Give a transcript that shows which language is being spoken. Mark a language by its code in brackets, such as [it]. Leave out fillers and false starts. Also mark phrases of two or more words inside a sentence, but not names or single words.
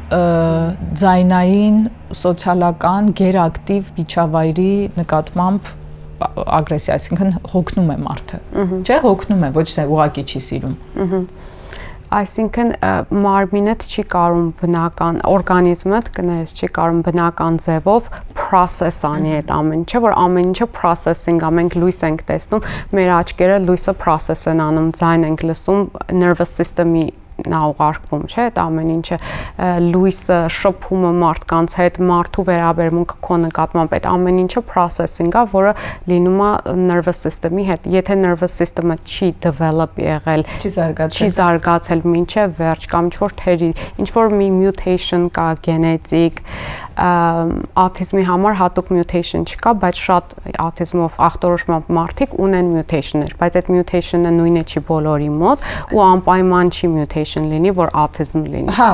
[hy] ձայնային, սոցիալական, գերակտիվ միջավայրի նկատմամբ ագրեսիա, այսինքն հոգնում է մարդը։ Չէ, հոգնում է, ոչ թե ուղղակի չի սիրում։ Այսինքն մարմինդ չի կարում բնական օրգանիզմդ կներես չի կարում բնական ձևով process անի այդ ամեն ինչը, որ ամեն ինչը processing է, մենք լույս ենք տեսնում, մեր աչքերը լույսը process են անում, ձայն ենք լսում, [en] nervous system- [hy] ի նա ուղարկվում, չէ, այդ ամեն ինչը լույսը, շփումը մարդկանց հետ, մարդու վերաբերմունքը քո նկատմամբ, այդ ամեն ինչը processing է, որը լինում է [en] nervous system- [hy] ի հետ։ Եթե [en] nervous system- [hy] ը չի develop եղել, չի զարգացել մինչև վերջ կամ ինչ-որ մի mutation կա գենետիկ, autism-ի համար հատուկ mutation չկա, բայց շատ autism-ով ախտորոշմամբ մարդիկ ունեն mutation-ներ, բայց այդ mutation-ը նույնը չի բոլորի մոտ ու անպայման չի mutation լինի, որ autism լինի։ Հա,